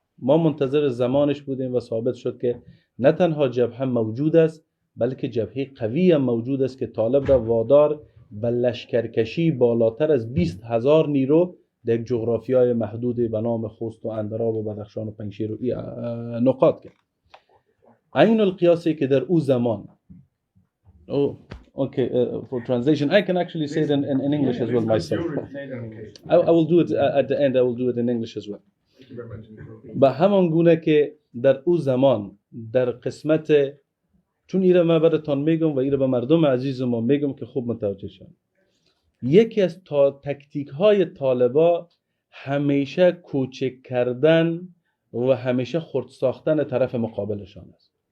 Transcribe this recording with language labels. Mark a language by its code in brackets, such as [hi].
[fa] ما منتظر زمانش بودیم و ثابت شد که نه تنها جبهه موجود است، بلکه جبهه قوی هم موجود است که طالب را وادار به لشکرکشی بالاتر از 20,000 نیرو در یک جغرافیای محدود به نام خوست و اندراب و بدخشان و پنجشیر و نقاط کرد. عین القیاسی که در او زمان [en] okay, for translation, I can actually say it in English as well myself. I will do it at the end. I will do it in English as well. [fa] به همان گونه که در او زمان در قسمت، چون ایره من براتون میگم و ایره به مردم عزیز ما میگم که خوب متوجه شن، یکی از تکتیک های طالبا همیشه کوچک کردن و همیشه خرد ساختن طرف مقابلشان است.